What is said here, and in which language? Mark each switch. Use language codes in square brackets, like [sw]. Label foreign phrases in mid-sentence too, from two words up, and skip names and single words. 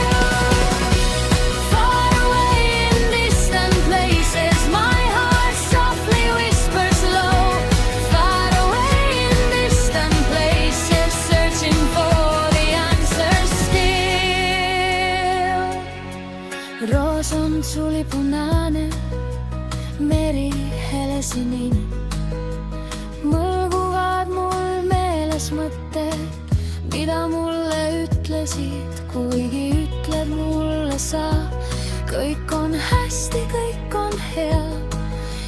[en] Far away in distant places, my heart softly whispers low. Far away in distant places, searching for the answer still. [fi] Roos on tulipunainen, meri helesininen. [et] Mõlguvad mul meeles mõtted, mida mulle ütlesid, kuigi ütled mulle sa, kõik on hästi, kõik on hea.